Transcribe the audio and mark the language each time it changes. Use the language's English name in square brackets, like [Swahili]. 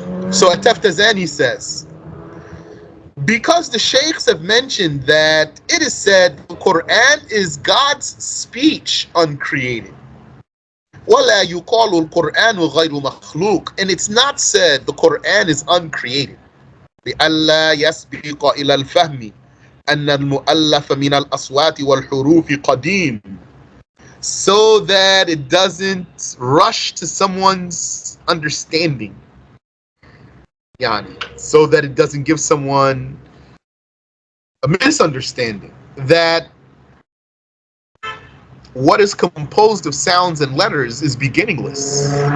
[English] So At-Taftazani says, because the Shaykhs have mentioned that it is said the Qur'an is God's speech uncreated. [Arabic] وَلَا يُقَالُ الْقُرْآنُ غَيْرُ مَخْلُوقٍ, [English] and it's not said the Qur'an is uncreated. [Arabic] لِأَلَّا يَسْبِقَ إِلَى الْفَهْمِ أَنَّ الْمُؤَلَّفَ مِنَ الْأَصْوَاتِ وَالْحُرُوفِ قَدِيمٌ, [English] so that it doesn't rush to someone's understanding. So that it doesn't give someone a misunderstanding that what is composed of sounds and letters is beginningless.